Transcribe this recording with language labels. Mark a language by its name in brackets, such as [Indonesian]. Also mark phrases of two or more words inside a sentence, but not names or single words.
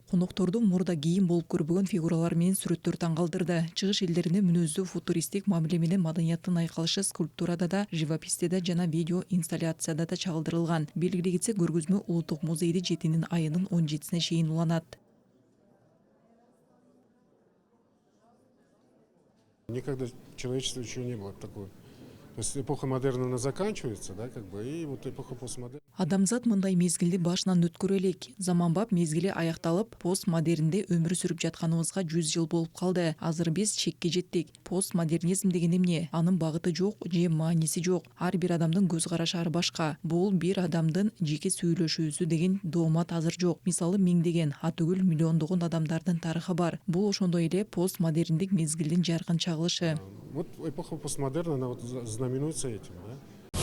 [Kyrgyz] Конокторду мурда кийин болуп көрбөгөн фигуралар менен сүрөттөр таң калтырды. Чыгыш элдерине мүнөздүү футуристтик мамиле менен маданияттын айкалышы скульптурада да, живописте жана видео инсталляцияда да чагылдырылган. Белгилей кетсек, көргөзмө Улуттук музейде 7 айынын 17-сине чейин уланат. [Russian] Никогда человечество еще не было такой. То есть эпоха модерна она заканчивается, да, и вот эпоха постмодерна. [Kyrgyz] Адамзат мындай мезгилди башынан өткөрө элек. Заманбап мезгили аякталып, постмодернде өмүр сүрүп жатканыбызга 100 жыл болуп калды. Азыр биз чекке жеттик. Постмодернизм деген эмне? Анын багыты жок же мааниси жок. Ар бир адамдын көз карашы ар башка. Бул бир адамдын жеке сүйлөшүүсү деген доомат азыр жок. Мисалы миңдеген, түгүл миллиондогон адамдардын тарыхы бар. Бул ошондой эле постмодерндик мезгилдин жаркын чагылышы. [Russian] Вот эпоха постмодерна, она вот знаменуется этим, да?